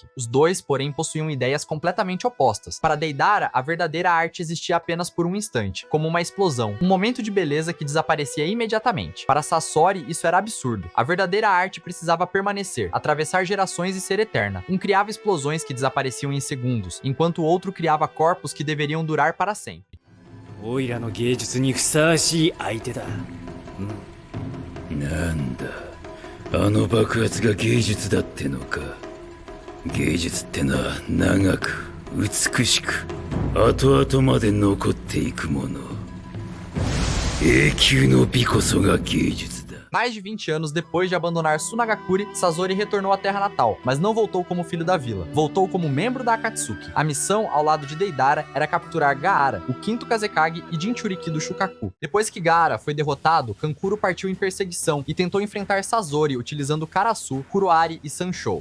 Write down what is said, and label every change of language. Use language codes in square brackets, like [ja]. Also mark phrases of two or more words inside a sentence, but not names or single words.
[pt] Os dois, porém, possuíam ideias completamente opostas. Para Deidara, a verdadeira arte existia apenas por um instante, como uma explosão, um momento de beleza que desaparecia imediatamente. Para Sasori, isso era absurdo. A verdadeira arte precisava permanecer, atravessar gerações e ser eterna. Um criava explosões que desapareciam em segundos, enquanto o outro criava corpos que deveriam durar para sempre. [ja] オイラの芸術にふさわしい相手だ。なんだ、あの爆発が芸術だってのか。芸術ってのは長く美しく後々まで残っていくもの。永久の美こそが芸術だ。 [pt] Mais de 20 anos depois de abandonar Sunagakure, Sasori retornou à terra natal, mas não voltou como filho da vila. Voltou como membro da Akatsuki. A missão, ao lado de Deidara, era capturar Gaara, o quinto Kazekage e Jinchuriki do Shukaku. Depois que Gaara foi derrotado, Kankuro partiu em perseguição e tentou enfrentar Sasori utilizando Karasu, Kuroari e Sanshou.